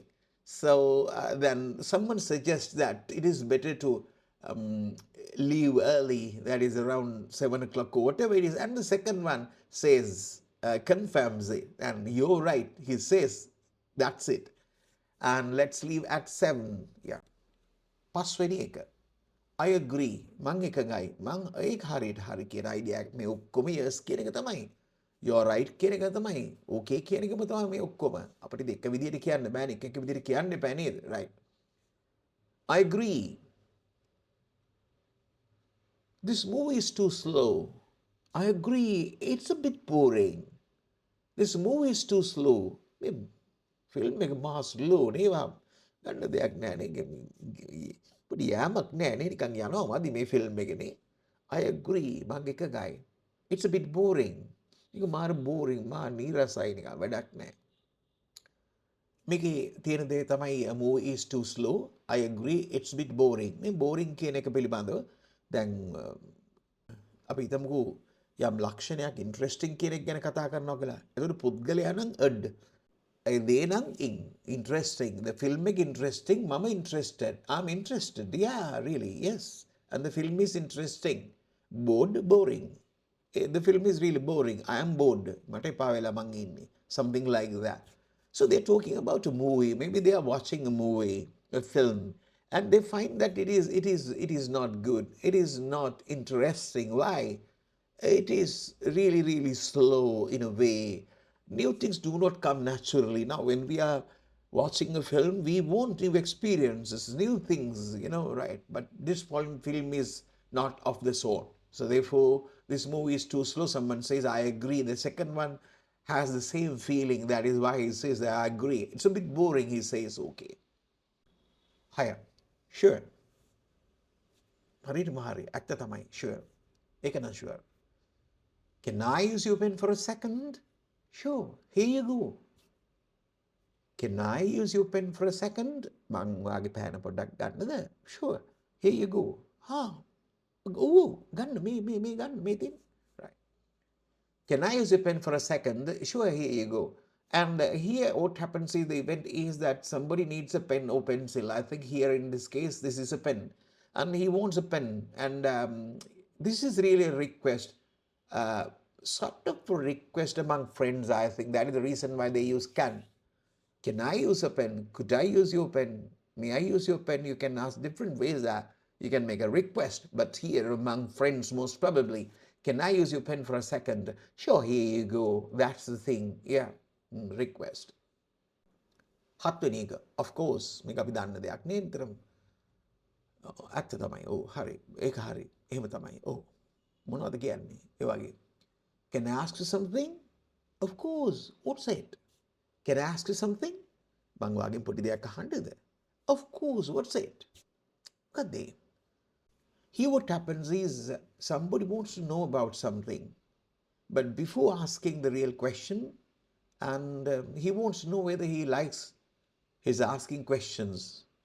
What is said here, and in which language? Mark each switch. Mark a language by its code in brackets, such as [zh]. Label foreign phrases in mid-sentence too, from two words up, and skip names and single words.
[en] So then someone suggests that it is better to leave early, that is around 7 o'clock or whatever it is. And the second one says, confirms it. And you're right, he says, that's it. And let's leave at 7. Yeah. [si] පස්වෙනි එක. [en] I agree. [si] මං එකඟයි. මං ඒක හරියට හරි කියන අයිඩියා එක. මේ ඔක්කොම yes කියන එක තමයි. [en] You're right [si] කියන එක තමයි. Okay කියන එකම තමයි මේ ඔක්කොම. අපිට එක විදියට කියන්න බෑනේ. එක විදියට කියන්න එපා නේද? [en] Right. I agree. This movie is too slow. I agree. It's a bit boring. This movie is too slow. [si] මේ ෆිල්ම් එක මහා slow නේවා. ගන්න දෙයක් නෑ නේ. පොඩි යෑමක් නෑ නේ. නිකන් යනවා මදි මේ ෆිල්ම් එකනේ. [en] I agree. [si] මං එකගයි. [en] It's a bit boring. [si] ඒක මාර boring. මාර නීරසයි නිකන් වැඩක් නෑ. මේකේ තියෙන දේ තමයි [en] a movie is too slow. I agree. It's a bit boring. [si] මේ boring කියන එක පිළිබඳව දැන් අපි හිතමුකෝ යම් ලක්ෂණයක් interesting කියන එක ගැන කතා කරනවා කියලා. ඒකට පුද්ගලයා නම් අඩ්. [en] they නම් interesting. The film is interesting. Mama interested. I'm interested. Yeah, really. Yes. And the film is interesting. Bored, boring. The film is really boring. I am bored. [si] මට එපා වෙලා මං ඉන්නේ. [en] Something like that. So they're talking about a movie. Maybe they are watching a movie, a film, and they find that it is not good. It is not interesting. Why? It is really, really slow in a way. New things do not come naturally. Now, when we are watching a film, we want new experiences, new things, right? But this film is not of the sort. So therefore, this movie is too slow. Someone says, I agree. The second one has the same feeling. That is why he says that I agree. It's a bit boring, he says, okay. Higher. Sure. [si] හරියටම හරි. ඇත්ත තමයි. Sure. ඒක නම් sure. [en] Can I use your pen for a second? Sure. Here you go. Can I use your pen for a second? [si] මං වාගේ පෑන පොඩ්ඩක් ගන්නද? [en] Sure. Here you go. [si] ගන්න මේ ගන්න මේ තින්. [en] Right. Can I use your pen for a second? Sure, here you go. And here what happens is the event is that somebody needs a pen or pencil. I think here in this case, this is a pen. And he wants a pen. And this is really a request. Sort of a request among friends, I think. That is the reason why they use can. Can I use a pen? Could I use your pen? May I use your pen? You can ask different ways that you can make a request. But here among friends, most probably, can I use your pen for a second? Sure, here you go. That's the thing. Yeah, request. [si] හත්වෙනි එක. [en] Of course. [si] මේක අපි දන්න දෙයක් නේ නිතරම. ඇත්ත තමයි. හරි. ඒක හරි. එහෙම තමයි. මොනවද කියන්නේ? ඒ වගේ. [en] Can I ask you something? Of course. What's it? Can I ask you something? [si] මං වාගෙන් පොඩි දෙයක් අහන්නද? [en] Of course. What's it? [si] මොකක්ද? [en] Here what happens is somebody wants to know about something. But before asking the real question, and he wants to know whether he likes his asking questions.